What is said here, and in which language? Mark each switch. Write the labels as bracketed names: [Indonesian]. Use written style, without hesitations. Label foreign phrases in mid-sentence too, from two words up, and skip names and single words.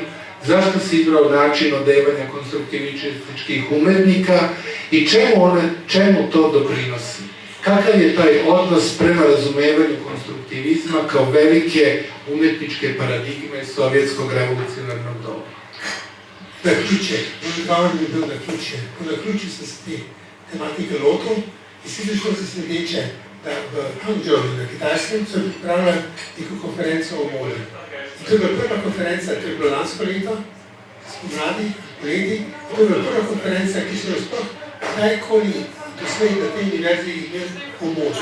[Serbian] Zašto si izdao način odevanja konstruktivističkih umetnika i čemu to doprinosi? Kakav je taj odnos prema razumevanju konstruktivizma kao velike umetničke paradigme sovjetskog revolucionarnog doba? [Slovenian] Naključje, odgovor mi je bil naključje. Po naključju sem se te tematike lotil in si prišlo se sledeče, da v Hangzhouju na Kitajskem so pripravljali neko konferenco o modi. In to je bila prva konferenca, to je bilo lansko leto, spomladi, poleti, to je bila prva konferenca, ki so jo sploh kdajkoli doslej na tej univerzi imeli o modi.